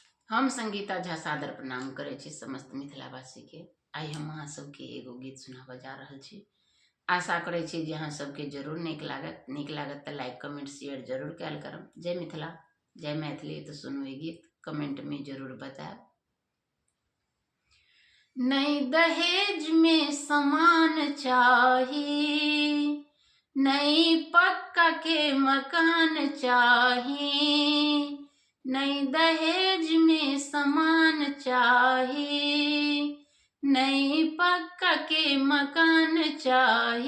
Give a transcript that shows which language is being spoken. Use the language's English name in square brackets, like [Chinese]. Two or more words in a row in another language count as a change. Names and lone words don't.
[Maithili] हम संगीता झा सादर प्रणाम करे छी समस्त मिथिलावासी के। आई हम अहाँ सबके एगो गीत सुनाबऽ जा रहल छी। आशा करे छी जे अहाँ सबके जरूर नीक लागत तो [English] like comment share [Maithili] जरूर कैल करब। जय मिथिला जय मैथिली। तो सुनू ये गीत, कमेंट में जरूर बताएब। नहीं दहेज में समान चाही, नहीं पक्का के मकान चाही, नहीं दहेज में समान चाही, नहीं पक्का के मकान चाही।